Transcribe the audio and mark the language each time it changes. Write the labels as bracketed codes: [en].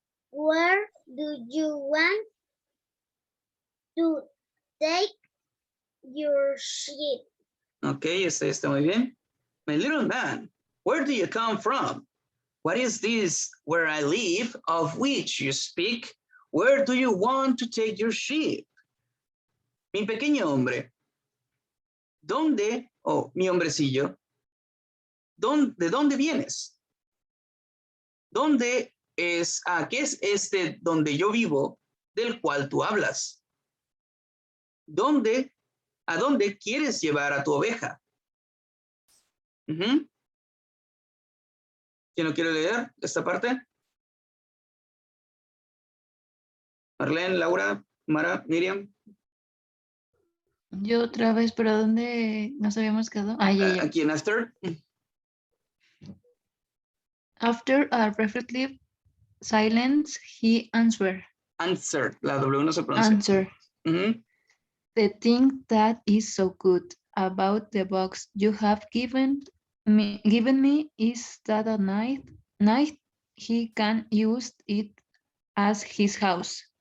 [en] Where do you want to take your ship? [es] Ok, este está muy bien. [en] My little man, where do you come from? What is this where I live, of which you speak? Where do you want to take your ship? [es] Mi pequeño hombre, ¿dónde, mi hombrecillo, ¿de dónde vienes? ¿Dónde es, qué es este donde yo vivo, del cual tú hablas? ¿A dónde quieres llevar a tu oveja? Ujú. ¿Quién no quiere leer esta parte? Marlene, Laura, Mara, Miriam. Yo otra vez, pero ¿dónde nos habíamos quedado? Ya. Aquí en After. [en] After a reflective silence, he answered. [es] Answer. La W no se pronuncia. [en] Answer. Ujú. The thing that is so good about the box you have given me is that at night he can use it as his house.